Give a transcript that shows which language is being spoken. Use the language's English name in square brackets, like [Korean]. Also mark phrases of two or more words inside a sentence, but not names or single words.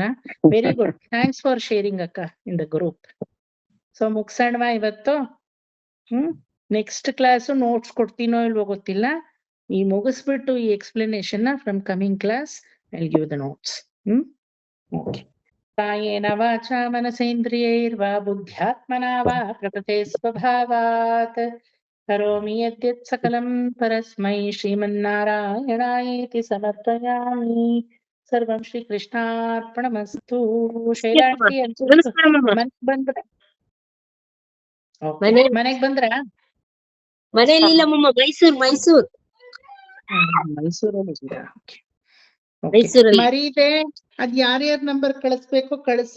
[English] very good, thanks for sharing ಅಕ್ಕ in the group. [Kannada] ಸೊ ಮುಗ್ಸಣ್ವಾ ಇವತ್ತು? [English] next class notes [Kannada] ಕೊಡ್ತೀನೋ ಇಲ್ವೋ ಗೊತ್ತಿಲ್ಲ. ಈ ಮುಗಿಸ್ಬಿಟ್ಟು ಈ [English] explanation from coming class I will give the notes. ಓಕೆ. [Sanskrit] ಕಾಯೇನ ವಾಚಾ ಮನಸೇಂದ್ರಿಯೈರ್ವಾ ಬುದ್ಧ್ಯಾತ್ಮನಾ ವಾ ಪ್ರಕೃತೆ ಸ್ವಭಾವಾತ್ ಕರೋಮಿ ಯದ್ಯತ್ ಸಕಲಂ ಪರಸ್ಮೈ ಶ್ರೀಮನ್ನಾರಾಯಣಾಯೇತಿ ಸಮರ್ಪಯಾಮಿ. ಸರ್ವಂ ಶ್ರೀಕೃಷ್ಣಾರ್ಪಣಮಸ್ತು. ಶೈಲಾಂಟಿ [Kannada] ನಮಸ್ಕಾರ ಮಾಮ. ಮನೆಗ್ ಬಂದ್ರ? ಮನೆ- ಮನೆಗ್ ಬಂದ್ರ? ಮನೇಲಿ ಇಲ್ಲ ಮಮ್ಮ, ಮೈಸೂರ್ ಮೈಸೂರಲ್ಲಿ ಇದ್ದೀರಾ? ಮೈಸೂರಲ್ಲಿ. ಮರೀದೆ ಅದ್ ಯಾರ್ಯಾರ ನಂಬರ್ ಕಳಿಸ್ಬೇಕು ಕಳಿಸಿ.